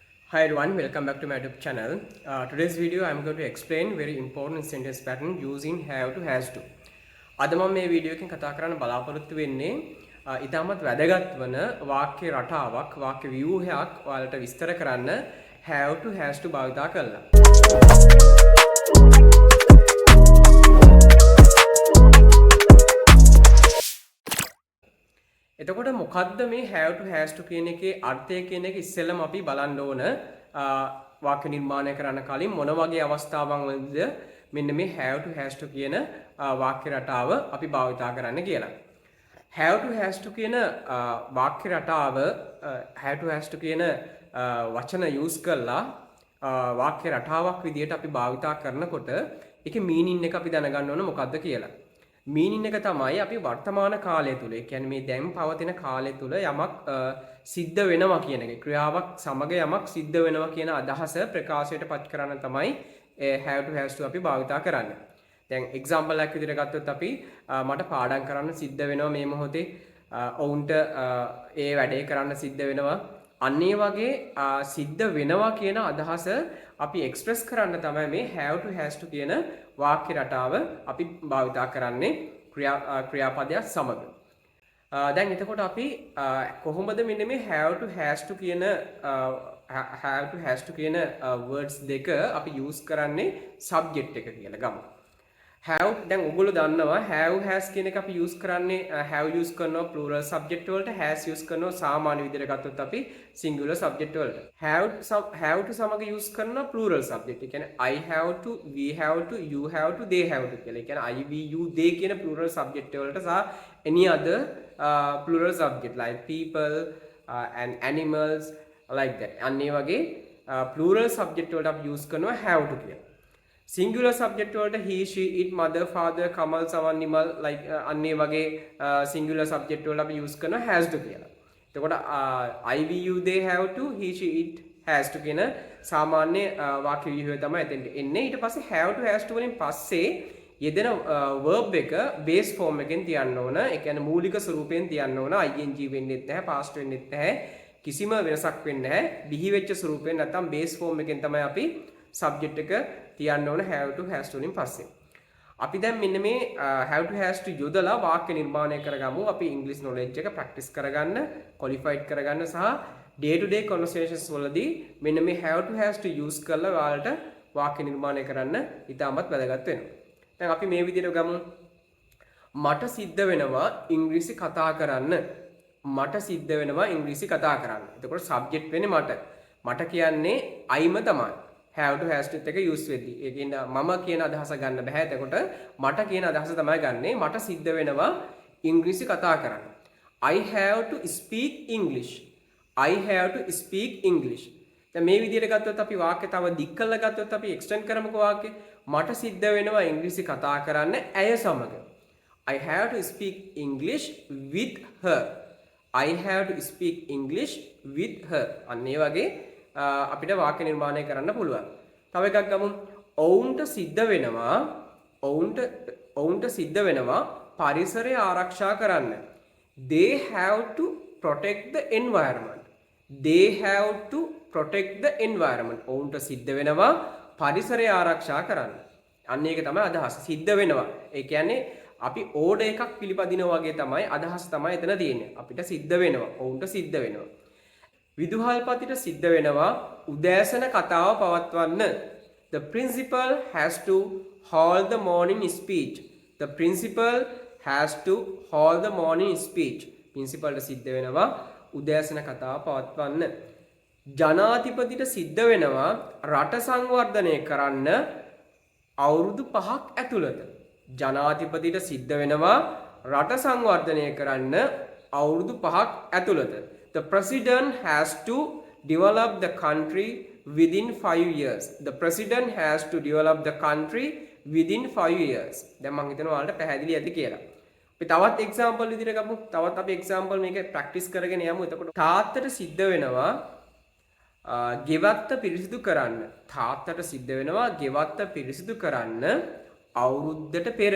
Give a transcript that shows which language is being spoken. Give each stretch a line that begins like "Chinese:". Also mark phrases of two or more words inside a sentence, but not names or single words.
English: Hi everyone, welcome back to my YouTube channel. Today's video I'm going to explain very important sentence pattern using have to has to.
Sinhala: අද මම මේ වීඩියෝ එකෙන් කතා කරන්න බලාපොරොත්තු වෙන්නේ ඉතාමත් වැදගත් වන වාක්‍ය රටාවක් වාක්‍ය ව්‍යුහයක් ඔයාලට විස්තර කරන්න
English: have to has to
Sinhala: භාවිතා කරලා. එතකොට මොකද්ද මේ
English: have to has to
Sinhala: කියන එකේ අර්ථය කියන එක ඉස්සෙල්ලම අපි බලන්න ඕන වාක්‍ය නිර්මාණය කරන්න කලින් මොන වගේ අවස්ථාවන් වලද මෙන්න මේ
English: have to has to
Sinhala: කියන වාක්‍ය රටාව අපි භාවිතා කරන්න කියලා.
English: have to has to
Sinhala: කියන වාක්‍ය රටාව
English: have to has to
Sinhala: කියන වචන use කරලා වාක්‍ය රටාවක් විදිහට අපි භාවිතා කරනකොට ඒකේ meaning එක අපි දැනගන්න ඕන මොකද්ද කියලා. meaning එක තමයි අපි වර්තමාන කාලය තුල ඒ කියන්නේ මේ දැන් පවතින කාලය තුල යමක් සිද්ධ වෙනවා කියන එක ක්‍රියාවක් සමග යමක් සිද්ධ වෙනවා කියන අදහස ප්‍රකාශයට පත් කරන්න තමයි
English: have to has to
Sinhala: අපි භාවිතා කරන්නේ. දැන් example එකක් විදිහට ගත්තොත් අපි මට පාඩම් කරන්න සිද්ධ වෙනවා මේ මොහොතේ ඔවුන්ට ඒ වැඩේ කරන්න සිද්ධ වෙනවා අන්න ඒ වගේ සිද්ධ වෙනවා කියන අදහස අපි එක්ස්ප්‍රෙස් කරන්න තමයි මේ
English: have to has to
Sinhala: කියන වාක්‍ය රටාව අපි භාවිතා කරන්නේ ක්‍රියාපදයක් සමග. දැන් එතකොට අපි කොහොමද මෙන්න මේ
English: have to has to
Sinhala: කියන words දෙක අපි use කරන්නේ subject එක කියලා ගමු. have දැන් ඔයගොල්ලෝ දන්නවා
English: have has
Sinhala: කියන එක අපි use කරන්නේ
English: have use
Sinhala: කරනවා
English: plural subject
Sinhala: වලට
English: has use
Sinhala: කරනවා සාමාන්‍ය විදිහට ගත්තොත් අපි
English: singular subject
Sinhala: වලට
English: have to
Sinhala: සමග use කරනවා
English: plural subject.
Sinhala: ඒ කියන්නේ
English: I have to, we have to, you have to, they have to කියලා.
Sinhala: ඒ කියන්නේ
English: I, we, you, they කියන plural subject
Sinhala: වලට සහ
English: any other plural subject like people and animals like that.
Sinhala: අන්න ඒ වගේ
English: plural subject
Sinhala: වලට අපි use කරනවා
English: have to
Sinhala: කියලා.
English: singular subject වලට he, she, it, mother, father, kamal, someone, animal like
Sinhala: අන්න ඒ වගේ
English: singular subject
Sinhala: වලට අපි
English: use කරනවා has to කියලා. එතකොට I, we, you, they have to, he, she, it has to
Sinhala: කියන සාමාන්‍ය වාක්‍ය ව්‍යුහය තමයි එතෙන්ට එන්නේ. ඊට පස්සේ
English: have to has to
Sinhala: වලින් පස්සේ යෙදෙන verb එක
English: base form
Sinhala: එකෙන් තියන්න ඕන. ඒ කියන්නේ මූලික ස්වරූපයෙන් තියන්න ඕන. ing වෙන්නෙත් නැහැ, past වෙන්නෙත් නැහැ. කිසිම වෙනසක් වෙන්නේ නැහැ. බිහි වෙච්ච ස්වරූපයෙන් නැත්නම්
English: base form
Sinhala: එකෙන් තමයි අපි subject එක තියන්න ඕන
English: have to has to
Sinhala: වලින් පස්සේ. අපි දැන් මෙන්න මේ
English: have to has to
Sinhala: යොදලා වාක්‍ය නිර්මාණය කරගමු. අපි
English: English knowledge
Sinhala: එක practice කරගන්න, qualified කරගන්න සහ
English: day to day conversations
Sinhala: වලදී මෙන්න මේ
English: have to has to use
Sinhala: කරලා ඔයාලට වාක්‍ය නිර්මාණය කරන්න ඉතාමත් වැදගත් වෙනවා. දැන් අපි මේ විදිහට ගමු. මට සිද්ධ වෙනවා ඉංග්‍රීසි කතා කරන්න. මට සිද්ධ වෙනවා ඉංග්‍රීසි කතා කරන්න. එතකොට subject වෙන්නේ මට. මට කියන්නේ I'ම තමයි.
English: have to has to
Sinhala: එක use වෙද්දී. ඒ කියන්නේ මම කියන අදහස ගන්න බෑ. එතකොට මට කියන අදහස තමයි ගන්නෙ. මට සිද්ධ වෙනවා ඉංග්‍රීසි කතා කරන්න.
English: I have to speak English. I have to speak English.
Sinhala: දැන් මේ විදිහට ගත්තොත් අපි වාක්‍ය තව දික් කරලා ගත්තොත් අපි extend කරමුකෝ වාක්‍ය. මට සිද්ධ වෙනවා ඉංග්‍රීසි කතා කරන්න ඇය සමග.
English: I have to speak English with her. I have to speak English with her.
Sinhala: අන්න ඒ වගේ අපිට වාක්‍ය නිර්මාණය කරන්න පුළුවන්. තව එකක් ගමු. ඔවුන්ට සිද්ධ වෙනවා පරිසරය ආරක්ෂා කරන්න.
English: They have to protect the environment. They have to protect the environment.
Sinhala: ඔවුන්ට සිද්ධ වෙනවා පරිසරය ආරක්ෂා කරන්න. අන්න ඒක තමයි අදහස. සිද්ධ වෙනවා. ඒ කියන්නේ අපි ඕඩර් එකක් පිළිපදිනවා වගේ තමයි අදහස තමයි එතන තියෙන්නේ. අපිට සිද්ධ වෙනවා. ඔවුන්ට සිද්ධ වෙනවා. විදුහල්පතිට සිද්ධ වෙනවා උදෑසන කතාව පවත්වන්න.
English: The principal has to hold the morning speech. The principal has to hold the morning speech.
Sinhala: principalට සිද්ධ වෙනවා උදෑසන කතාව පවත්වන්න. ජනාධිපතිට සිද්ධ වෙනවා රට සංවර්ධනය කරන්න අවුරුදු 5ක් ඇතුළත. ජනාධිපතිට සිද්ධ වෙනවා රට සංවර්ධනය කරන්න අවුරුදු 5ක් ඇතුළත.
English: The president has to develop the country within 5 years. The president has to develop the country within 5 years.
Sinhala: දැන් මම හිතනවා ඔයාලට පැහැදිලි ඇති කියලා. අපි තවත් example විදිහට ගමු. තවත් අපි example මේක practice කරගෙන යමු. එතකොට තාත්තට සිද්ධ වෙනවා ගෙවත්ත පිරිසිදු කරන්න. තාත්තට සිද්ධ වෙනවා ගෙවත්ත පිරිසිදු කරන්න අවුරුද්දට පෙර.